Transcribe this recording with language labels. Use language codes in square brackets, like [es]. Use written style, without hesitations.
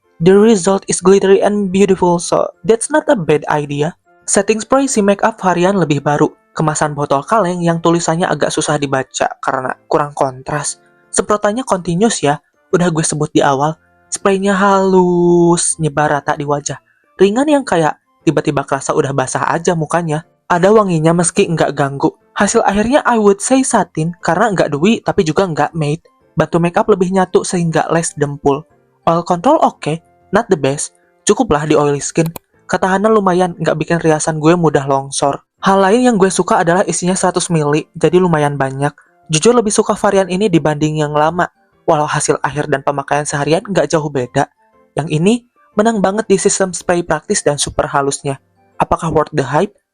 [en] The result is glittery and beautiful, so that's not a bad idea. [id] Setting spray si makeup varian lebih baru. Kemasan botol kaleng yang tulisannya agak susah dibaca karena kurang kontras. Semprotannya continuous ya, udah gue sebut di awal. Spraynya halus, nyebar rata di wajah. Ringan yang kayak tiba-tiba kerasa udah basah aja mukanya. Ada wanginya meski nggak ganggu. Hasil akhirnya [en] I would say [id] satin karena nggak dewy tapi juga nggak matte. Batu makeup lebih nyatu sehingga less dempul. [en] Oil control oke, not the best. [id] Cukuplah di oily skin. Ketahanan lumayan, nggak bikin riasan gue mudah longsor. Hal lain yang gue suka adalah isinya 100 ml, jadi lumayan banyak. Jujur lebih suka varian ini dibanding yang lama. Walau hasil akhir dan pemakaian seharian nggak jauh beda. Yang ini menang banget di sistem spray praktis dan super halusnya. Apakah [en] worth the hype?